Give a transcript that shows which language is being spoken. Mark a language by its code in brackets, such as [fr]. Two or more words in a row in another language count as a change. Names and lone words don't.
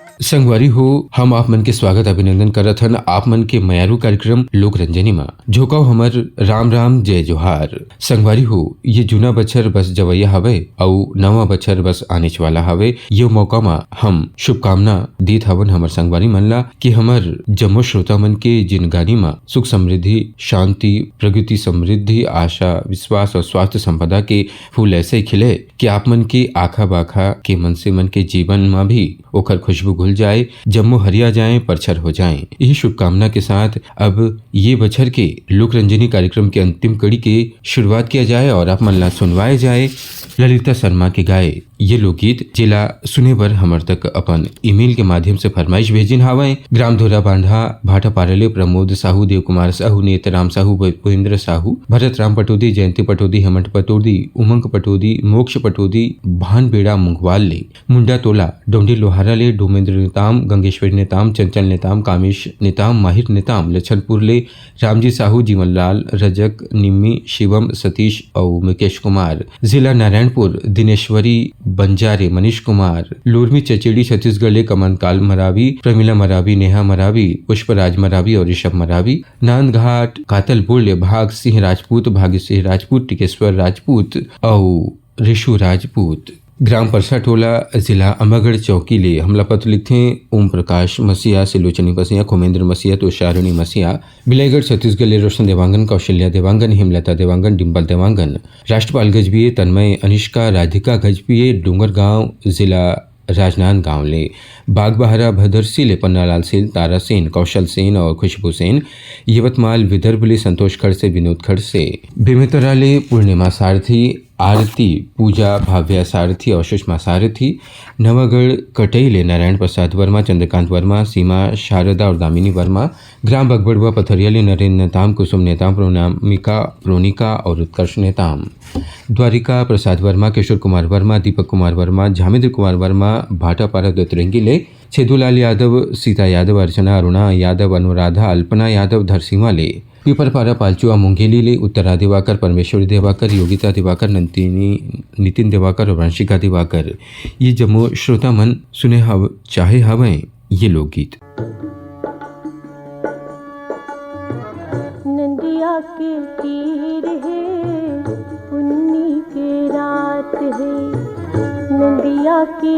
[hne] संगवारी हो, हम आप मन के स्वागत अभिनंदन करत हन आप मन के मयारू कार्यक्रम लोक रंजनी में झोकाओ हमर राम राम जय जोहार। संगवारी हो, ये जूना बछर बस जवैया हवे और नवा बछर बस आने वाला हवे। ये मौका में हम शुभकामना देत हवन हमर संगवारी मन ला कि हमर जम्मो श्रोता मन के जिनगानी में सुख समृद्धि शांति प्रगति समृद्धि आशा विश्वास और स्वास्थ्य संपदा के फूल ऐसे ही खिले कि आप मन के आखा बाखा के मन से मन के जीवन में भी ओकर खुशबू घुल जाए, जम्मो हरिया जाए, परछर हो जाए। यही शुभकामना के साथ अब ये बछर के लोक रंजनी कार्यक्रम के अंतिम कड़ी के शुरुआत किया जाए और आप मन ला सुनवाए जाए ललिता शर्मा के गाए ये लोकगीत जिला सुने बर हमर तक अपन ईमेल के माध्यम से फरमाइश भेजिन हावय। ग्राम धोरा बांधा भाटा पारले प्रमोद साहू देव कुमार साहू नेतराम साहू भूपेंद्र साहू भरत राम पटोदी जयंती पटोदी हेमंत पटोदी उमंग पटोदी मोक्ष पटोदी भान बेड़ा मुंगवाल ले मुंडा तोला डोंडी लोहारा ले डोमेंद्र नेताम गंगेश्वरी नेताम चंचल नेताम कामेश नेताम माहिर नेताम लछनपुर ले रामजी साहू जीवन लाल रजक निम्मी शिवम सतीश और मुकेश कुमार जिला नारायणपुर दिनेश्वरी बंजारे मनीष कुमार लोरमी चचेड़ी छत्तीसगढ़ ले कमन काल मरावी प्रमिला मरावी नेहा मरावी पुष्पराज मरावी और ऋषभ मरावी नांदघाट कातलपुर ले भाग सिंह राजपूत भाग्य सिंह राजपूत टिकेश्वर राजपूत और ऋषु राजपूत ग्राम परसा टोला जिला अम्बागढ़ चौकी ले हमला पत्र लिखे ओम प्रकाश मसीहा सिलोचनी मसीहा खोमेंद्र मसीहा तुषारिणी मसीहा बिलाईगढ़ छत्तीसगढ़ ले रोशन देवांगन कौशल्या देवांगन हेमलता देवांगन डिम्पल देवांगन राष्ट्रपाल गजबिये तन्मय अनिष्का राधिका गजबिये डूंगरगांव जिला राजनांदगांव ले बागबहारा भदरसी ले पन्नालाल सेन तारा सेन कौशल सेन और खुशबू सेन यवतमाल विदर्भ ले संतोष खड़ से विनोद खड़ से बेमेतरा ले पूर्णिमा सारथी आरती पूजा भाव्या सारथी और सुषमा सारथी नवागढ़ कटई ले नारायण प्रसाद वर्मा चंद्रकांत वर्मा सीमा शारदा और दामिनी वर्मा ग्राम बगबड़ुआ पथरिया ले नरेंद्र नेताम कुसुम नेताम प्रोनामिका प्रोनिका और उत्कर्ष नेताम द्वारिका प्रसाद वर्मा किशोर कुमार वर्मा दीपक कुमार वर्मा झामेंद्र कुमार वर्मा भाटापारा दत्तरंगी ले छेदूलाल यादव सीता यादव अर्चना अरुणा यादव अनुराधा अल्पना यादव धरसीमा ले पीपरपारा पालचुआ मुंगेली ले उत्तरा दिवाकर परमेश्वरी दिवाकर योगिता दिवाकर नितिन दिवाकर और वंशिका दिवाकर ये जम्मो श्रोता मन सुने चाहे हवें ये लोकगीत। नदिया के तीर है पुन्नी के रात है नदिया के